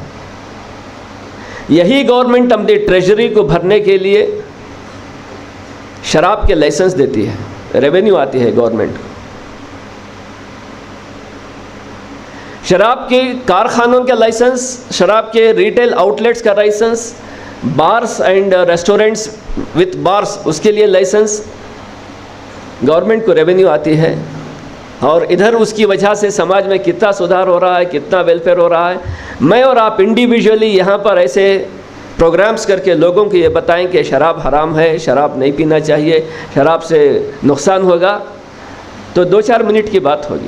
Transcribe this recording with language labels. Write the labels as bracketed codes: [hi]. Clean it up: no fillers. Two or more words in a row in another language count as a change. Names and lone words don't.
[ur] یہی گورنمنٹ اپنی ٹریجری کو بھرنے کے لیے شراب کے لائسنس دیتی ہے، ریونیو آتی ہے گورنمنٹ کو. شراب کے کارخانوں کا لائسنس، شراب کے [en] retail outlets [ur] کا لائسنس، [en] bars and restaurants with bars [ur] اس کے لیے لائسنس، گورنمنٹ کو ریونیو آتی ہے. اور ادھر اس کی وجہ سے سماج میں کتنا سدھار ہو رہا ہے، کتنا ویلفیئر ہو رہا ہے. میں اور آپ انڈیویجولی یہاں پر ایسے پروگرامز کر کے لوگوں کو یہ بتائیں کہ شراب حرام ہے، شراب نہیں پینا چاہیے، شراب سے نقصان ہوگا، تو 2-4 منٹ کی بات ہوگی.